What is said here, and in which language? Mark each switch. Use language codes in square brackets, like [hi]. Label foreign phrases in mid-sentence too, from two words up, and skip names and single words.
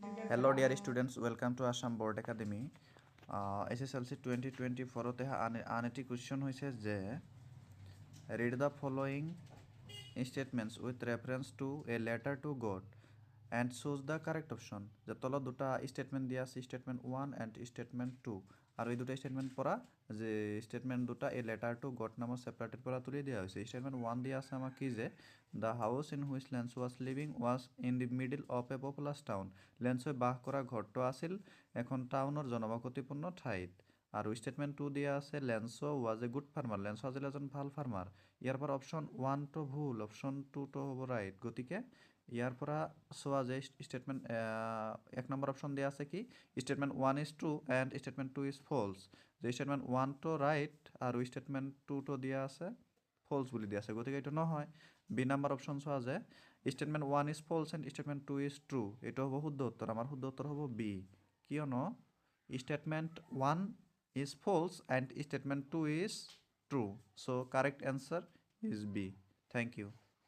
[en] Hello dear students, welcome to Assam Board Academy. SSLC 2024 আনেটি question [as] হৈছে যে [en] read the following statements with reference to a letter to God and choose the correct option. [as] যে তলত দুটা statement দিয়া আছে, [en] statement 1 and statement 2, [as] আৰু এই দুটা statement পৰা যে statement দুটা a letter to God নামৰ separated পৰা তুলি দিয়া হৈছে. [en] Statement 1 [as] দিয়া আছে আমাক কি যে [en] the house in which Lance was living was in the middle of a populous town. [as] লেন্সে বাস কৰা ঘৰটো আছিল এখন টাউনৰ জনবসতিপূৰ্ণ ঠাইত. [en] আৰু statement 2 [as] দিয়া আছে [en] লেন্সো was a good farmer. [as] লেন্সো আছিল এজন ভাল ফাৰ্মাৰ. ইয়াৰ পৰা অপশ্যন 1 টো ভুল, অপশ্যন 2 টো হ'ব ৰাইট. গতিকে ইয়াৰ পৰা চোৱা যে [en] statement 1 নম্বৰ অপশ্যন দিয়া আছে কি statement 1 is true and statement 2 is false. [as] যে statement 1 টো ৰাইট আৰু statement 2 টো দিয়া আছে false বুলি দিয়া আছে. গতিকে এইটো নহয়. [en] B number option [as] চোৱা যে [en] statement 1 is false and statement 2 is true. [as] এইটো হ'ব শুদ্ধ উত্তৰ. আমাৰ শুদ্ধ উত্তৰ হ'ব বি, কিয়নো [en] statement 1 is false and statement 2 is true. So correct answer is B. Thank you.